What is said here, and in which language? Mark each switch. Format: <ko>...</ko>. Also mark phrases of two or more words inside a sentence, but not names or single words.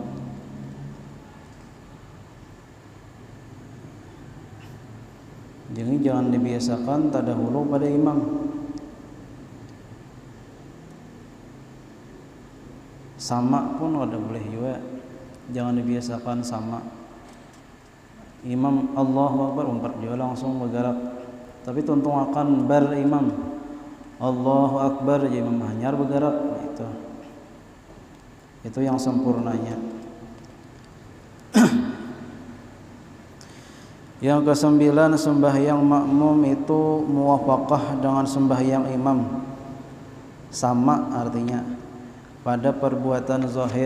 <id>Jadi jangan dibiasakan terdahulu pada imam. Sama pun ada boleh juga, jangan dibiasakan sama.</id> <bjn>Imam</bjn> <ar>الله أكبر</ar> <bjn>umpat dia langsung bergerak, tapi tuntung akan berimam</bjn> <ar>الله أكبر</ar> <bjn>jadi imam hanyar bergerak, itu yang sempurnanya.</bjn> <id>Yang ke-9, sembahyang makmum itu muwafaqah dengan sembahyang imam, sama artinya pada perbuatan zahir.</id>